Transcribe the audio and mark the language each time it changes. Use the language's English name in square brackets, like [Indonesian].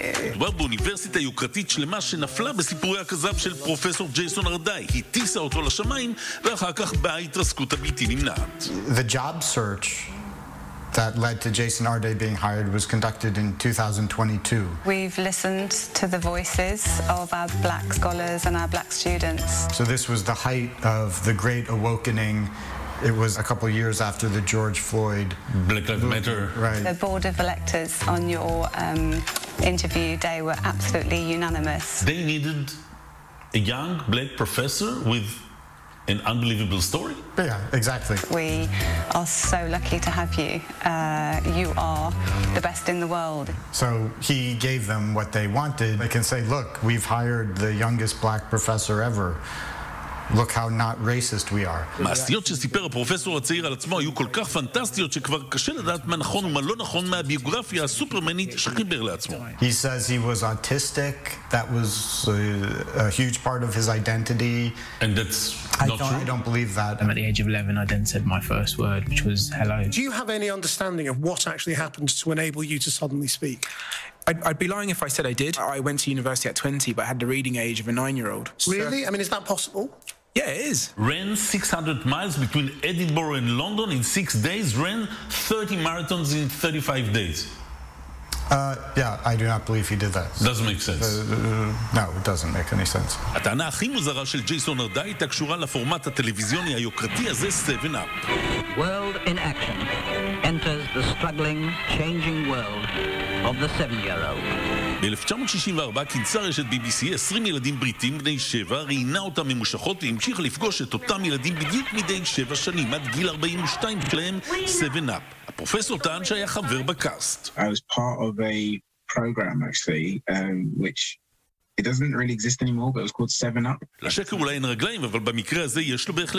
[Hebrew] מדובר באוניברסיטה יוקרתית שלמה שנפלה בסיפורי הכזב של פרופסור ג'ייסון ארדאי. היא טיסה אותו לשמיים ואחר כך באה התרסקות הבלתי נמנעת. [English] The job search that led to Jason Ardai being hired was conducted in 2022. We've listened to the voices of our black scholars and our black students. So this was the height of the Great Awakening. It was a couple of years after the George Floyd Black Lives Matter. Right. The board of electors on your interview day were absolutely unanimous. They needed a young black professor with an unbelievable story? Yeah, exactly. We are so lucky to have you. You are the best in the world. So he gave them what they wanted. They can say, look, we've hired the youngest black professor ever. Look how not racist we are. [Hebrew] מעשיות שסיפר הפרופסור הצעיר על עצמו היו כל כך פנטסטיות שכבר קשה לדעת מה נכון ומה לא נכון מהביוגרפיה הסופרמנית שחיבר לעצמו. [English] He says he was autistic. That was a huge part of his identity. And that's not true? I don't believe that. I'm at the age of 11, I then said my first word, which was hello. Do you have any understanding of what actually happened to enable you to suddenly speak? I'd be lying if I said I did. I went to university at 20, but I had the reading age of a 9-year-old. Really? I mean, is that possible? Yeah, it is. Ran 600 miles between Edinburgh and London in 6 days, ran 30 marathons in 35 days. I do not believe he did that. Doesn't make sense. No, it doesn't make any sense. הטענה הכי מוזרה של ג'ייסון ארדאי הייתה קשורה לפורמט הטלוויזיוני היוקרתי הזה, 7-Up. World in action enters the struggling, changing world of the 7-year-old. [Hebrew] ב-1964 כינסה רשת BBC 20 ילדים בריטים בני 7, ראינה אותם ממושכות והמשיך לפגוש את אותם ילדים בדיוק מדי 7 שנים, עד גיל 42 שלהם, 7-Up. פרופסור טען שהיה חבר בקאסט. [English] I was part of a program actually which it doesn't really exist anymore, but it was called 7-Up. [Hebrew] לשקר אולי אין רגליים, אבל במקרה הזה יש לו בהחלט